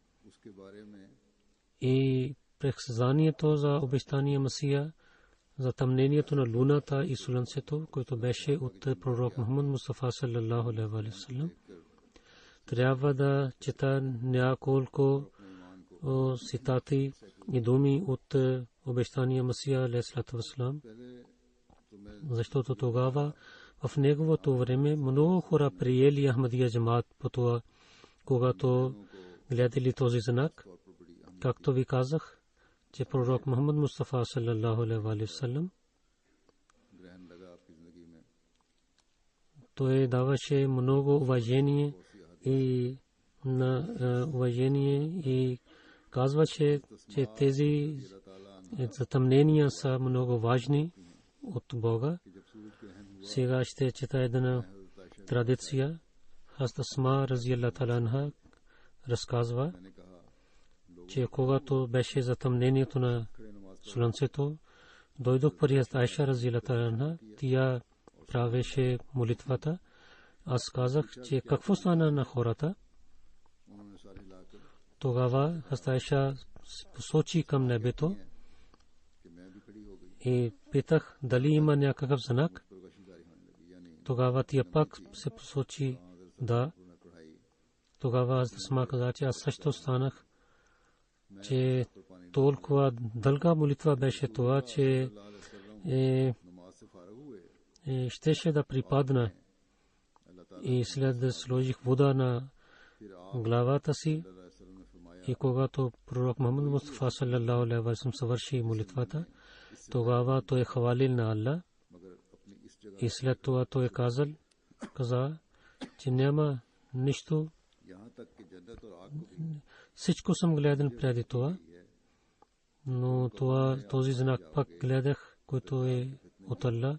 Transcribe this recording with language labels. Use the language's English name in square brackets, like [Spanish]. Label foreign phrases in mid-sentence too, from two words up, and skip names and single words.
[Bulgarian] и предсказанието за обещания Месия, затъмнението на луната и слънцето, което беше от пророк Мухаммад Мустафа [Arabic] صلى الله عليه وسلم. [Bulgarian] Трябва да чета няколко цитати и думи от обещания Месия [Arabic] عليه وسلم, [Bulgarian] защото тогава в неговото време много хора приели Ахмадия джамаат по това, когато гледали този знак. Както ви казах, че пророк Мухаммад Мустафа [Arabic] صلى الله عليه وسلم [Bulgarian] той даваше много уважение и казваше, че тези затъмнения са много важни от Бога. Сега ще чета една традиция. Хазрат Асма [Arabic] رضي الله تعالى عنها [Bulgarian] разказва, че когато беше затъмнението на слънцето, дойдох при Хазрат Айша [Arabic] رضي الله تعالى عنها. [Bulgarian] Тя правеше молитвата. Аз казах, че какво стана на хората. Тогава Хазрат Айша посочи към небето и питах дали има някакъв знак. Тогава тя пак се посочи да. Тогава аз сама казах, че аз също станах, че толкова дълга молитва беше това, че щеше да припадна. И след да сложих вода на главата си, и когато пророк Мухаммад Мустафа [Arabic] صلى الله عليه وسلم [Bulgarian] съвърши молитвата, тогава той хвалил на Аллах. И след това той каза, че няма нищо. Всичко съм гледал преди това, но този знак пак гледах, който е от Аллах.